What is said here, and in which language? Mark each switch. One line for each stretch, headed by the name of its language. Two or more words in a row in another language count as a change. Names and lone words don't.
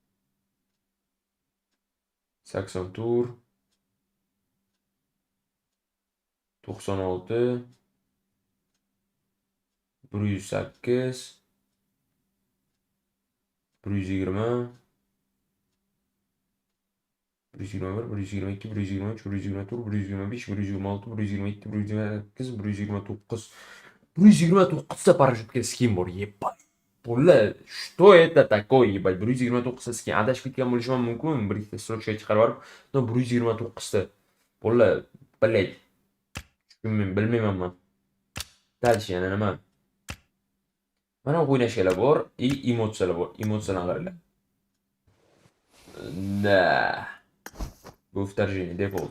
Uzbek: 84 96 108 120 121 122 123 124 125 126 127 128 129 129 ta parashyutga skin bor.
Russian: Ебать. Bular, что это такое, ебать?
Uzbek: 129 ta skin. Adashib ketgan bo'lishim mumkin. Bir ikkita strochka chiqarib olib, 129 ta. Bular, блядь. Bilmayman men. Dальше yana nima? Mana o'ynashlar bor, emotsiyalar bor. Emotsiyalarni qaranglar. Da. Bu вторжение default.